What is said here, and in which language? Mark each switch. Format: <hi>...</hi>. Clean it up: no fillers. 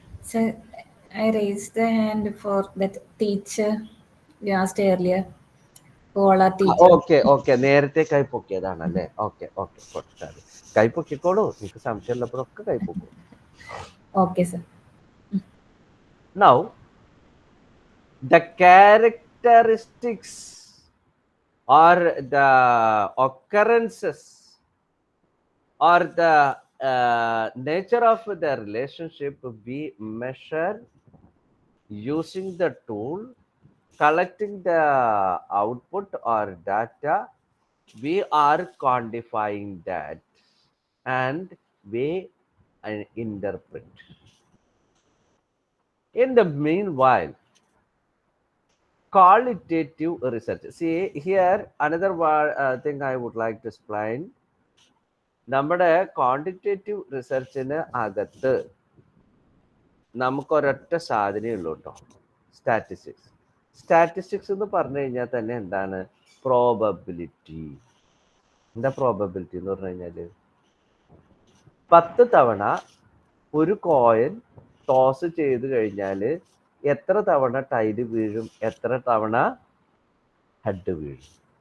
<en>So I raised the hand for that teacher you asked earlier. Ola teacher.</en> <ml>Okay, നേരത്തെ കൈപ്പൊക്കിയതാണല്ലേ? Okay, കൈപ്പൊക്കിക്കോളൂ, നിങ്ങൾക്ക് സംശയമുള്ളപ്പോഴൊക്കെ കൈപ്പൊക്കൂ.</ml> <en>Okay, sir. Now, the characteristics or the occurrences or the nature of the relationship we measure using the tool, collecting the output or data, we are quantifying that and we interpret. In the meanwhile, qualitative research. See here, another thing I would like to explain.</en> <ml>നമ്മുടെ quantitative റിസർച്ചിന് അകത്ത് നമുക്കൊരൊറ്റ സാധനമേ ഉള്ളൂ കേട്ടോ, statistics. Statistics എന്ന് പറഞ്ഞു കഴിഞ്ഞാൽ തന്നെ എന്താണ്? Probability. എന്താ പ്രോബബിലിറ്റി എന്ന് പറഞ്ഞു കഴിഞ്ഞാല് 10 തവണ ഒരു കോയിൻ ടോസ് ചെയ്ത് കഴിഞ്ഞാൽ എത്ര തവണ ടൈല് വീഴും, എത്ര തവണ ഹെഡ് വീഴും.</ml>